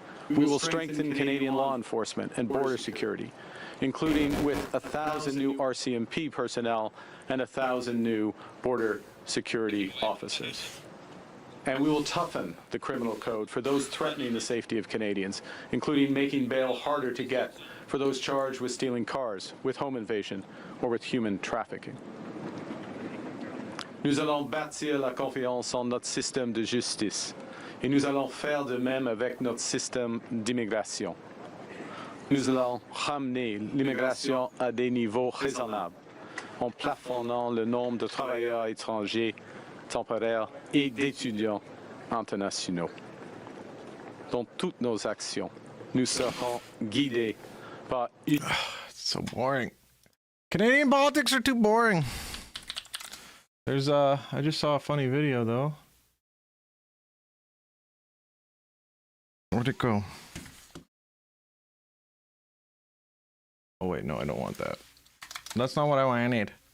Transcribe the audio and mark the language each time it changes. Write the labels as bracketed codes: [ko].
[en] We will strengthen Canadian law enforcement and border security, including with 1,000 new RCMP personnel and 1,000 new border security officers. And we will toughen the criminal code for those threatening the safety of Canadians, including making bail harder to get for those charged with stealing cars, with home invasion, or with human trafficking. [fr] Nous allons bâtir la confiance en notre système de justice, et nous allons faire de même avec notre système d'immigration. Nous allons ramener l'immigration à des niveaux raisonnables, en plafonnant le nombre de travailleurs étrangers temporaires et d'étudiants internationaux. Dans toutes nos actions, nous serons guidés par une... [en] It's so boring. Canadian politics are too boring. There's I just saw a funny video though. Where'd it go? Oh wait, no, I don't want that. That's not what I wanted.